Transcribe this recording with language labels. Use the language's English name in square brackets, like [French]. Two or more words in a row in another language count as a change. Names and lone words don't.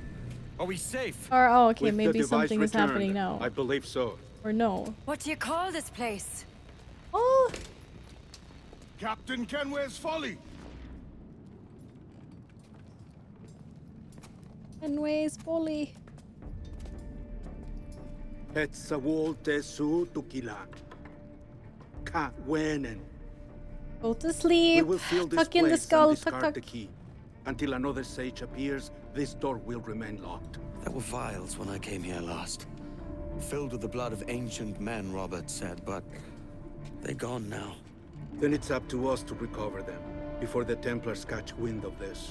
[English] Are we safe? Or, oh, okay, With the maybe device something is returned, happening now. I believe so. Or no. What do you call this place? Oh! Captain Kenway's folly. Kenway's folly. Etsawolte su tukila. Ka wenen. Go to sleep. We will fill this Tuck in the place skull. and Tuck, discard tuck. the key. Until another sage appears, this door will remain locked. There were vials when I came here last. Filled with the blood of ancient men, Robert said, but they're gone now. Then it's up to us to recover them, before the Templars catch wind of this.